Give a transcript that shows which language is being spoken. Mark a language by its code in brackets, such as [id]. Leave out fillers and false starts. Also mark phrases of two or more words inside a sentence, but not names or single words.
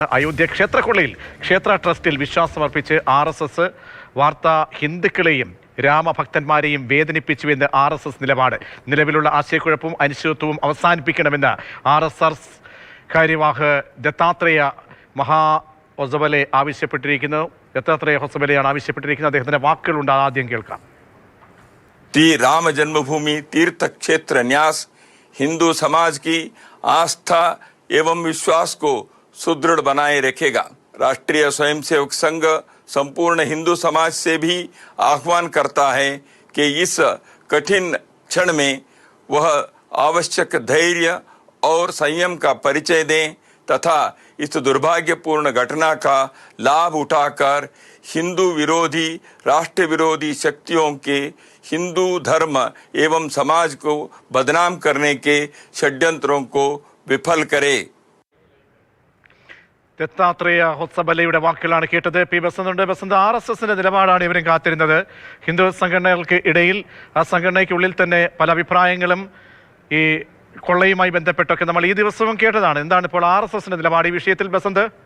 [ml] അയോധ്യ ക്ഷേത്രക്കൊള്ളയിൽ ക്ഷേത്ര ട്രസ്റ്റിൽ വിശ്വാസമർപ്പിച്ച് RSS വാർത്ത ഹിന്ദുക്കളെയും രാമഭക്തന്മാരെയും വേദനിപ്പിച്ചുവെന്ന് RSS നിലപാട്. നിലവിലുള്ള ആശയക്കുഴപ്പവും അനിശ്ചിതത്വവും അവസാനിപ്പിക്കണമെന്ന് RSS കാര്യവാഹ് ദത്താത്രേയ ഹൊസബലെ ആവശ്യപ്പെട്ടിരിക്കുന്നു. ദത്താത്രേയ ഹൊസബലെയാണ് ആവശ്യപ്പെട്ടിരിക്കുന്നത്. അദ്ദേഹത്തിന്റെ വാക്കുകളുണ്ട്, ആദ്യം കേൾക്കാം. [hi] राम जन्मभूमि तीर्थ क्षेत्र न्यास हिंदू समाज की आस्था एवं विश्वास को सुदृढ़ बनाए रखेगा। राष्ट्रीय स्वयंसेवक संघ संपूर्ण हिंदू समाज से भी आह्वान करता है कि इस कठिन क्षण में वह आवश्यक धैर्य और संयम का परिचय दें तथा इस दुर्भाग्यपूर्ण घटना का लाभ उठाकर हिंदू विरोधी राष्ट्र विरोधी शक्तियों के हिंदू धर्म एवं समाज को बदनाम करने के षड्यंत्रों को विफल करे. [ml] ദത്താത്രേയ ഹൊസബലയുടെ വാക്കുകളാണ് കേട്ടത്. പി ബസന്തുണ്ട്. ബസന്ത്, RSSന്റെ നിലപാടാണ് ഇവരും കാത്തിരുന്നത്. ഹിന്ദു സംഘടനകൾക്ക് ഇടയിൽ, ആ സംഘടനയ്ക്കുള്ളിൽ തന്നെ പല അഭിപ്രായങ്ങളും ഈ കൊള്ളയുമായി ബന്ധപ്പെട്ടൊക്കെ നമ്മൾ ഈ ദിവസവും കേട്ടതാണ്. എന്താണ് ഇപ്പോൾ RSSന്റെ നിലപാട് ഈ വിഷയത്തിൽ ബസന്ത്?